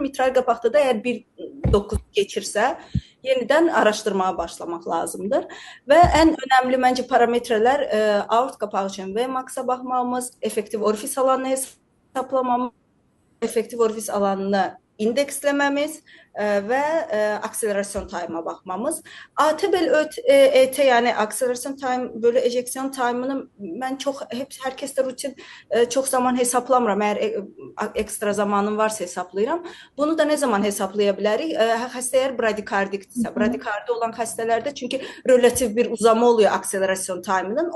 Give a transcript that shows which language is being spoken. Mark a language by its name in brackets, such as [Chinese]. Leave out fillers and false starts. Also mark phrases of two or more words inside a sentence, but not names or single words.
[Azerbaijani] Mitral qapaqda da əgər 1.9 keçirsə, yenidən araşdırmağa başlamaq lazımdır. Və ən önəmli məncə parametrələr aort qapağı üçün Vmax-a baxmamız, effektiv orifis alanını hesablamamız, effektiv orifis alanını indeksləməmiz və akselerasyon time-a baxmamız. AT-bel ET, yəni akselerasyon time bölü ejeksiyon time-ını mən hər kəsdə rutin çox zaman hesablamıram. Əgər ekstra zamanım varsa hesablayıram. Bunu da nə zaman hesablaya bilərik? Xəstə əgər bradikardikdirsə, bradikardi olan xəstələrdə çünki relativ bir uzama oluyor akselerasyon time-ının.